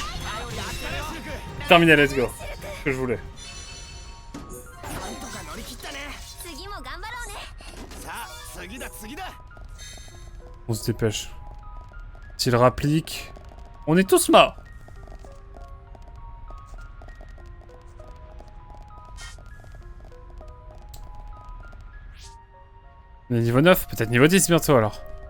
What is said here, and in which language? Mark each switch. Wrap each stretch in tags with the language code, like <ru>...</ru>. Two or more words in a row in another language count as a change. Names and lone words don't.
<fr>Terminé,</fr> <en>let's go.</en> <fr>Ce que je voulais.</fr> <ja>次も頑張ろうね。</ja> <fr>On se dépêche. S'il rapplique... On est tous morts. On est niveau 9, peut-être niveau 10 bientôt alors.</fr>